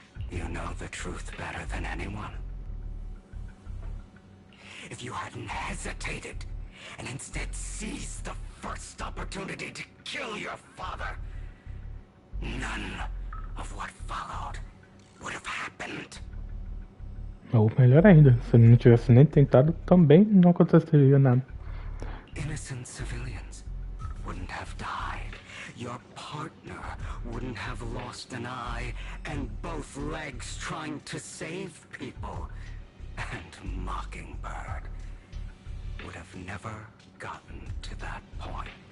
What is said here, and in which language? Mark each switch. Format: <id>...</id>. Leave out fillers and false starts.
<en>You know the truth better than anyone. If you hadn't hesitated, and instead seized the first opportunity to kill your father, none of what followed would have happened.</en> <pt>Ou melhor ainda, se ele não tivesse nem tentado, também não aconteceria nada.</pt> <en>innocent civilians wouldn't have died. Your partner wouldn't have lost an eye and both legs trying to save people. And Mockingbird would have never gotten to that point.</en>